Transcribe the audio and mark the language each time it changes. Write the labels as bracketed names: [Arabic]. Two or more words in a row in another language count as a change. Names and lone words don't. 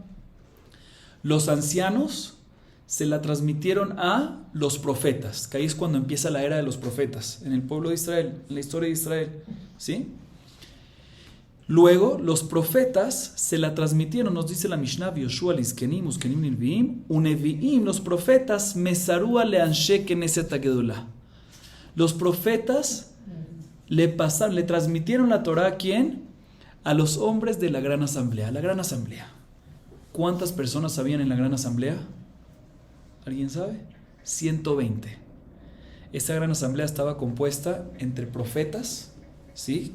[Spanish] Los ancianos se la transmitieron a los profetas, que ahí es cuando empieza la era de los profetas en el pueblo de Israel, en la historia de Israel, ¿sí? Luego los profetas se la transmitieron, nos dice la Mishnah, [Hebrew] יהושע לזקנים וזקנים לנביאים ונביאים, [Spanish] los profetas [Hebrew] מסרוה לאנשי כנסת הגדולה. [Spanish] Los profetas le transmitieron la Torah ¿a quién? A los hombres de la gran asamblea. La gran asamblea. ¿Cuántas personas habían en la gran asamblea? ¿Alguien sabe? 120. Esta gran asamblea estaba compuesta entre profetas, ¿sí?